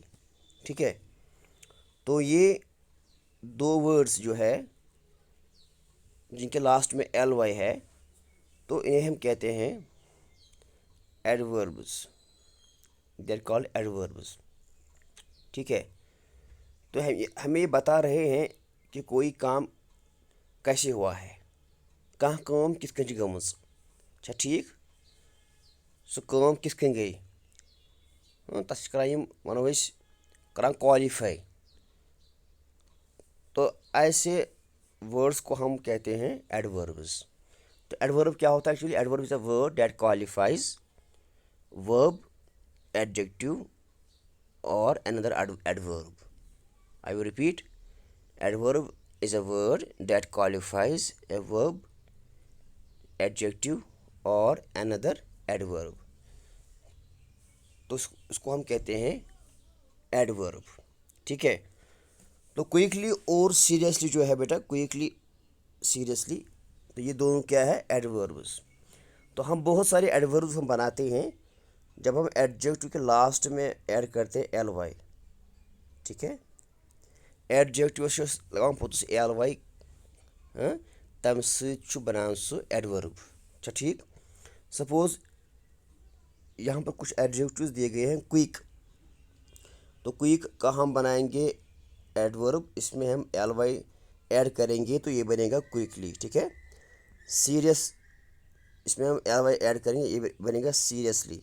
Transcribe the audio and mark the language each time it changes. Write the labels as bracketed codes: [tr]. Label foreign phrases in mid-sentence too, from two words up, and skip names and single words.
[hi] ठीक है, तो ये दो वर्ड्स जो है जिनके लास्ट में एल वाई है, तो इन्हें हम कहते हैं एडवर्ब्स। [en] they are called adverbs. [hi] ठीक है, तो हमें ये बता रहे हैं कि कोई काम कैसे हुआ है, कहाँ [ks] کام کِس کَن گَمژ. [hi] अच्छा ठीक, [ks] सो काम किस कन गई, तस करान वनो करान क्वालिफाई। [hi] तो ऐसे वर्ड्स को हम कहते हैं एडवर्ब्स। तो एडवर्ब क्या होता है एक्चुअली? [en] adverb is a word that qualifies verb, adjective और another adverb. I will repeat. Adverb is a word that qualifies a verb, adjective और another adverb. [hi] तो उसको हम कहते हैं एडवर्ब। ठीक है, तो क्विकली और सीरियसली जो है बेटा, [en] quickly seriously, [hi] तो ये दोनों क्या है? एडवर्ब्स। तो हम बहुत सारे एडवर्ब्स हम बनाते हैं जब हम एडजेक्टिव के लास्ट में ऐड करते हैं एल वाई। ठीक है, [ks] एडजेक्टिव लगान पोतुस एल वाई, तम सु बनान सु एडवर्ब। [hi] अच्छा ठीक, सपोज यहाँ पर कुछ एडजेक्टिव्स दिए गए हैं क्विक। तो क्विक का हम बनाएंगे एडवर्ब, इसमें हम एल वाई ऐड करेंगे तो ये बनेगा क्विकली। ठीक है, सीरियस, इसमें हम एल वाई ऐड करेंगे, ये बनेगा सीरियसली।